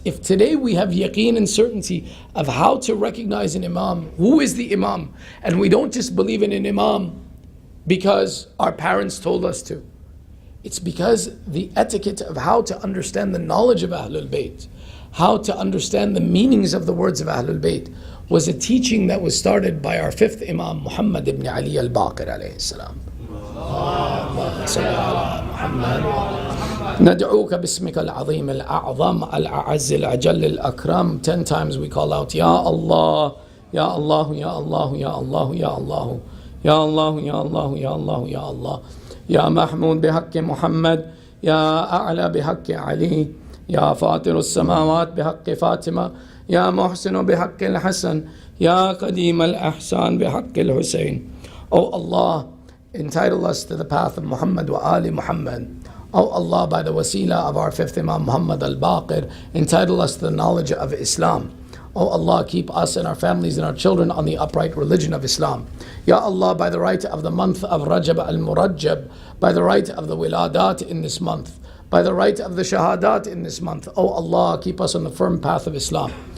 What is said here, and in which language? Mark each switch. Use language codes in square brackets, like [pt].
[en] If today we have yaqeen and certainty of how to recognize an Imam, who is the Imam, and we don't just believe in an Imam because our parents told us to. It's because the etiquette of how to understand the knowledge of Ahlul Bayt, how to understand the meanings of the words of Ahlul Bayt, was a teaching that was started by our fifth Imam, Muhammad ibn Ali al-Baqir alayhi salam. [ar] ندعوك باسمك العظيم الأعظم الأعز الأجل الأكرم. [en] 10 times we call out, Ya Allah, Ya Allah, Ya Allah, Ya Allah, Ya Allah, Ya Allah, Ya Allah, Ya Allah, Ya Allah. [ar] Ya Mahmud بحق محمد, Ya أعلى بحق علي, Ya فاطر السماوات بحق فاطمة, Ya محسن بحق الحسن, Ya قديم الأحسان بحق الحسين. [en] Oh Allah, entitle us to the path of Muhammad wa Ali Muhammad. Oh Allah, by the wasila of our fifth Imam Muhammad al-Baqir, entitle us to the knowledge of Islam. Oh Allah, keep us and our families and our children on the upright religion of Islam. Ya Allah, by the right of the month of Rajab al-Murajjab, by the right of the Wiladat in this month, by the right of the Shahadat in this month, oh Allah, keep us on the firm path of Islam.